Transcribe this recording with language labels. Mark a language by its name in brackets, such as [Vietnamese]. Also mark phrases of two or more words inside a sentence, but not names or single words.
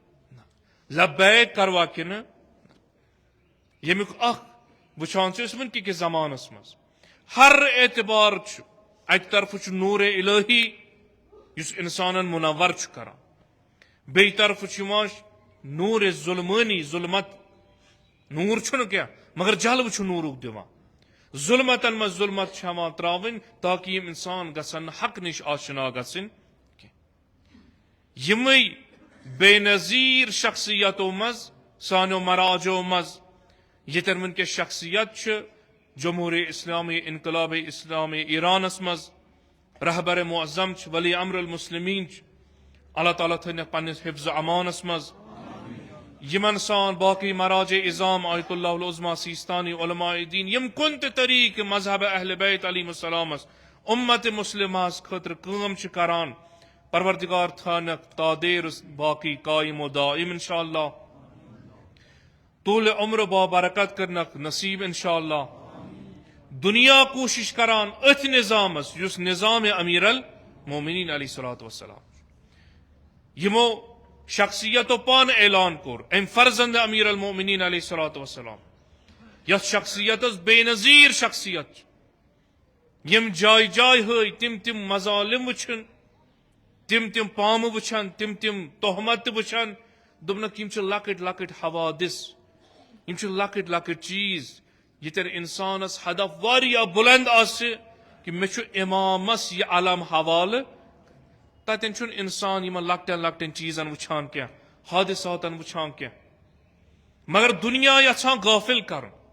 [Kashmiri] لبیک کروا کِنہٕ ییٚمیُک اکھ وٕچھان چھِ أسۍ وٕنکہِ کِس زمانس منٛز ہر اعتبار چھُ اکہِ طرفہٕ چھُ نوٗرِ الہی یُس انسانن منور چھُ کران بیٚیہِ طرفہٕ چھُ یِوان نوٗرِ ظُلمٲنی ظُلمت نوٗر چھُنہٕ کینٛہہ مگر جلوٕ چھُ نوٗرُک دِوان ظُلمتن منٛز ظُلمت چھِ ہٮ۪وان ترٛاوٕنۍ تاکہِ یِم انسان گژھن نہٕ حق نِش آشنا گژھٕنۍ کینٛہہ یِمے بے نظیٖر شخصیتو منٛز سانیو مراجو منٛز ییٚتٮ۪ن وٕنکیٚس شخصیت چھِ جمہوٗریہ اسلامی انقلاب اسلامی ایرانس منٛز رہبر معظم چھِ ولی امر المسلمین چھِ اللہ تعالیٰ تھٲینکھ پننس حفظ امانس منٛز یمن سان باقی مراجع اظام آیت اللہ العظمیٰ سیستانی علماء دین یم کُنہِ تہِ طریقہٕ مذہب اہل بیت علیہ السلامس اُمت مسلمہس خٲطرٕ کٲم چھِ کران پروردگار تھٲینکھ تادیر باقی قائم و دائم [Arabic] انشاءاللہ [Kashmiri] طول عمر با برکت کرنکھ نصیب [Arabic] انشاءاللہ [Kashmiri] دنیا کوشش کران اتھ نظامس یُس نظام امیر المومنین [Arabic] علیہ الصلوۃ والسلام [Kashmiri] یمو شخصیتو پان اعلان کور ام فرزند امیر المومنین [Arabic] علیہ الصلوۃ والسلام [Kashmiri] یتھ شخصیتس بے نظیر شخصیت یم جائے جائے ہٲے تم مظالم وچھن تم پامہٕ وٕچھن تم تہمت تہِ وٕچھن دوٚپنکھ یم چھِ لۄکٕٹۍ لۄکٕٹۍ حوادث یم چھِ لۄکٕٹۍ لۄکٕٹۍ چیٖز ییٚتٮ۪ن انسانس ہدف واریاہ بلند آسہِ کہِ مےٚ چھُ امامس یہِ علم حوالہٕ تتٮ۪ن چھُنہٕ انسان یِمن لۄکٹٮ۪ن لۄکٹٮ۪ن چیٖزن وٕچھان کینٛہہ حادثاتن وٕچھان کینٛہہ مگر دُنیا یژھان غٲفِل کرُن